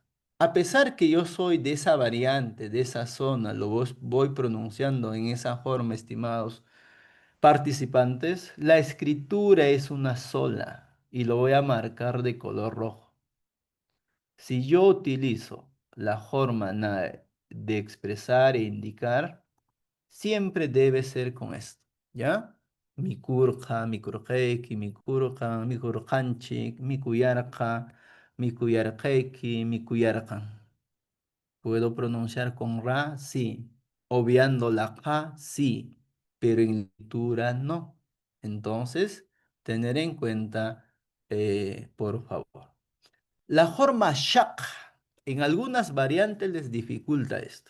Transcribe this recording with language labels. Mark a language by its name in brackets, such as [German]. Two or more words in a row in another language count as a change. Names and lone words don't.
[Spanish] A pesar que yo soy de esa variante, de esa zona, voy pronunciando en esa forma, estimados participantes, la escritura es una sola y lo voy a marcar de color rojo. Si yo utilizo la forma de expresar e indicar, siempre debe ser con esto, ¿ya? [Quechua] Mi kurja, mi kurjeiki, mi kurja, mi kurjanchik, mi kuyarqa, mi kuyarqeiki, mi kuyarqan. [Spanish] ¿Puedo pronunciar con ra? Sí. Obviando la ja, sí. Pero en lectura no. Entonces, tener en cuenta, por favor. La forma shak, en algunas variantes les dificulta esto.